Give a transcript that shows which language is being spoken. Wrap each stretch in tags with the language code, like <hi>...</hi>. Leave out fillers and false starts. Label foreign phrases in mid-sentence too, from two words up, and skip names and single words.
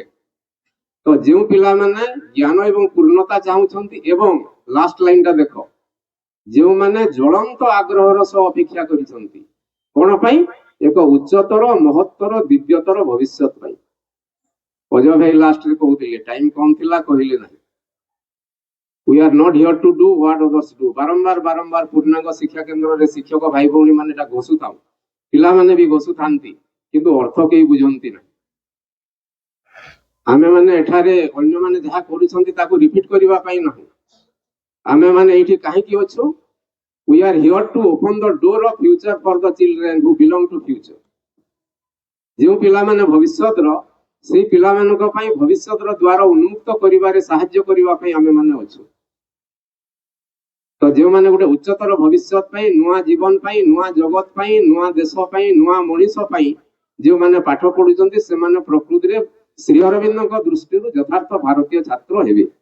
<or>ତ ଯେଉଁ ପିଲାମାନେ ଜ୍ଞାନ ଏବଂ ପୂର୍ଣ୍ଣତା ଚାହୁଁଛନ୍ତି, ଏବଂ</or> <en>last line</en> <or>ଦେଖ, ଯେଉଁମାନେ ଜ୍ୱଳନ୍ତ ଆଗ୍ରହର ସହ ଅପେକ୍ଷା କରିଛନ୍ତି, କଣ ପାଇଁ? ଏକ ଉଚ୍ଚତର, ମହତ୍ତର, ଦିବ୍ୟତର ଭବିଷ୍ୟତ ପାଇଁ। ଅଜୟ ଭାଇ ଲାଷ୍ଟରେ କହୁଥିଲେ, ଟାଇମ କମ ଥିଲା କହିଲେ ନାହିଁ।</or> <en>We are not here to do what others do।</en> <or>ବାରମ୍ବାର ବାରମ୍ବାର ପୂର୍ଣ୍ଣାଙ୍ଗ ଶିକ୍ଷା କେନ୍ଦ୍ରରେ ଶିକ୍ଷକ ଭାଇ ଭଉଣୀ ମାନେ ଏଟା ଘୋଷୁଥାଉ, ପିଲାମାନେ ବି ଘୋଷୁଥାନ୍ତି, କିନ୍ତୁ ଅର୍ଥ କେହି ବୁଝନ୍ତି ନାହିଁ। ଆମେମାନେ ଏଠାରେ ଅନ୍ୟମାନେ ଯାହା କରୁଛନ୍ତି ତାକୁ ରିପିଟ କରିବା ପାଇଁ ନାହିଁ। ଆମେମାନେ ଏଇଠି କାହିଁକି ଅଛୁ?</or> <en>We are here to open the door of future for the children who belong to future।</en> <or>ଯେଉଁ ପିଲାମାନେ ଭବିଷ୍ୟତର, ସେଇ ପିଲାମାନଙ୍କ ପାଇଁ ଭବିଷ୍ୟତର ଦ୍ୱାର ଉନ୍ମୁକ୍ତ କରିବାରେ ସାହାଯ୍ୟ କରିବା ପାଇଁ ଆମେମାନେ ଅଛୁ। ତ ଯେଉଁମାନେ ଗୋଟେ ଉଚ୍ଚତର ଭବିଷ୍ୟତ ପାଇଁ, ନୂଆ ଜୀବନ ପାଇଁ, ନୂଆ ଜଗତ ପାଇଁ, ନୂଆ ଦେଶ ପାଇଁ, ନୂଆ ମଣିଷ ପାଇଁ ଯେଉଁମାନେ ପାଠ ପଢୁଛନ୍ତି, ସେମାନେ ପ୍ରକୃତିରେ ଶ୍ରୀ ଅରବିନ୍ଦଙ୍କ ଦୃଷ୍ଟିରୁ ଯଥାର୍ଥ ଭାରତୀୟ ଛାତ୍ର ହେବେ।</or>